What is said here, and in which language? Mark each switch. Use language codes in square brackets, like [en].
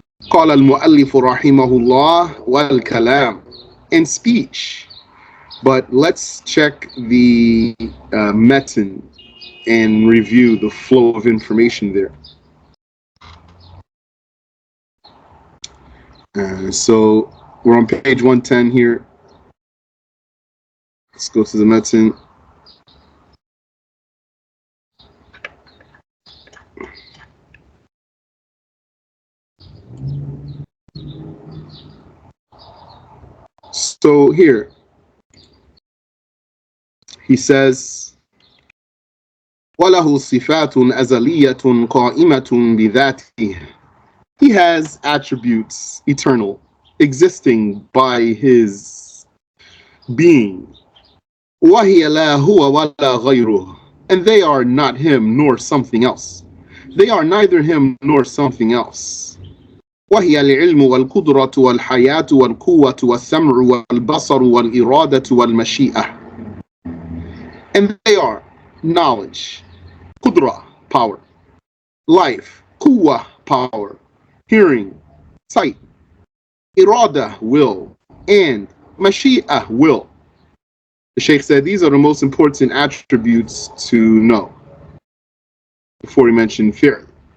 [ar] قال المؤلف رحمه الله والكلام, [en] in speech. But let's check the metin and review the flow of information there. So we're on page 110 here. Let's go to the metin. So here he says, [ar] وَلَهُ صِفَاتٌ أَزَلِيَّةٌ قَائِمَةٌ بِذَاتِهِ. [en] He has attributes eternal, existing by his being. [ar] وَهِيَ لَا هُوَ وَلَا غَيْرُهُ. [en] And they are not him nor something else. They are neither him nor something else. [ar] وهي العلم والقدرة والحياة والقوة والسمع والبصر والإرادة والمشيئة. [en] And they are knowledge, qudra, power, life, quwwah, power, hearing, sight, irada, will, and mashi'ah, will. The Shaykh said these are the most important attributes to know before he mentioned fear.